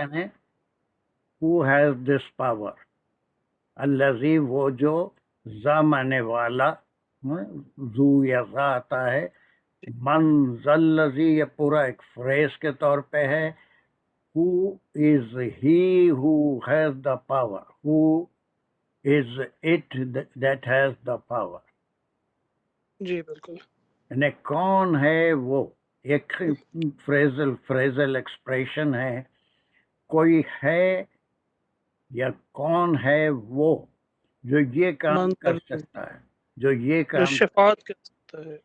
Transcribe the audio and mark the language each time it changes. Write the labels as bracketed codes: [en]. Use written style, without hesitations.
[en] یعنی who has this power. [ur] الذی وہ جو، ذا مانے والا، ذو یا ذا آتا ہے. [ar] من ذا الذی [ur] یہ پورا ایک فریز کے طور پہ ہے. [en] who is he who has the power, who is it that has the power. [ur] جی بالکل. یعنی کون ہے وہ، ایک فریزل ایکسپریشن ہے، کوئی ہے یا کون ہے وہ جو یہ کام کر سکتا ہے، جو یہ جو کام. شفاعت کر سکتا ہے.